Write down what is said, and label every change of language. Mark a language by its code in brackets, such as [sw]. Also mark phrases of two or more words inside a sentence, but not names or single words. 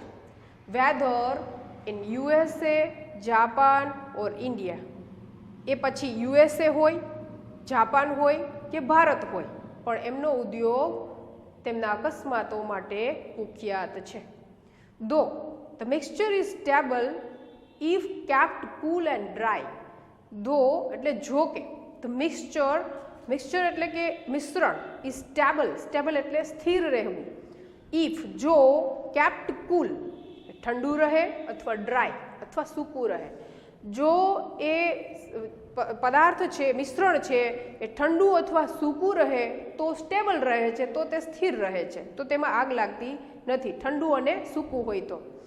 [en] Whether in USA, Japan or India. [gu] એ પછી યુએસએ હોય, જાપાન હોય કે ભારત હોય, પણ એમનો ઉદ્યોગ તેમના અકસ્માતો માટે કુખ્યાત છે. [en] ધો the mixture is stable if kept cool and dry. [gu] Though એટલે જો કે, [en] the mixture [gu] એટલે કે મિશ્રણ, [en] is stable [gu] એટલે સ્થિર રહેવું, if જો [en] kept cool [gu] ઠંડુ રહે અથવા dry અથવા સૂકું રહે. જો એ પદાર્થ છે, મિશ્રણ છે, એ ઠંડુ અથવા સૂકું રહે તો સ્ટેબલ રહે છે, તો તે સ્થિર રહે છે, તો તેમાં આગ લાગતી નથી, ઠંડુ અને સૂકું હોય તો.